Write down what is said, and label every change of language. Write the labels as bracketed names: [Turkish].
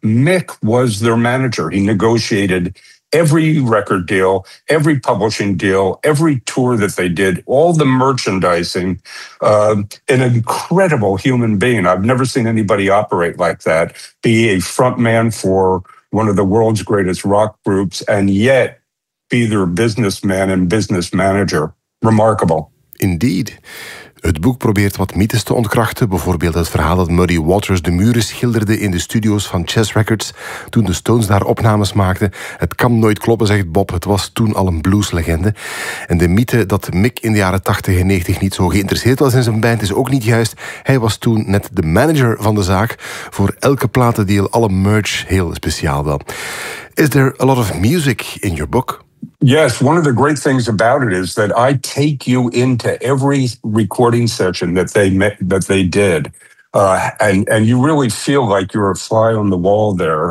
[English] Mick was their manager. He negotiated every record deal, every publishing deal, every tour that they did, all the merchandising, an incredible human being. I've never seen anybody operate like that, be a front man for one of the world's greatest rock groups, and yet be their businessman and business manager. Remarkable. Indeed. [Dutch] Het boek probeert wat mythes te ontkrachten. Bijvoorbeeld het verhaal dat Muddy Waters de muren schilderde in de studio's van Chess Records toen de Stones daar opnames maakten. Het kan nooit kloppen, zegt Bob. Het was toen al een blueslegende. En de mythe dat Mick in de jaren 80 en 90 niet zo geïnteresseerd was in zijn band is ook niet juist. Hij was toen net de manager van de zaak. Voor elke platendeal, alle merch, heel speciaal wel. [English] Is there a lot of music in your book? Yes, one of the great things about it is that I take you into every recording session that they did, and you really feel like you're a fly on the wall there.